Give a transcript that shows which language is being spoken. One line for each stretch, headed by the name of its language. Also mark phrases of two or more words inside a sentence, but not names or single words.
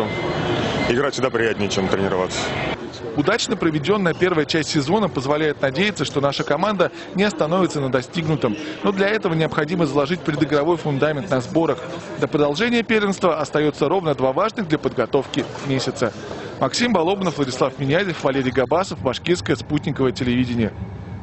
Russian: Играть всегда приятнее, чем тренироваться. Удачно проведенная первая часть сезона позволяет надеяться, что наша команда не остановится на достигнутом. Но для этого необходимо заложить предигровой фундамент на сборах. До продолжения первенства остается ровно 2 важных для подготовки месяца. Максим Балобнов, Владислав Минязев, Валерий Габасов, Башкирское спутниковое телевидение.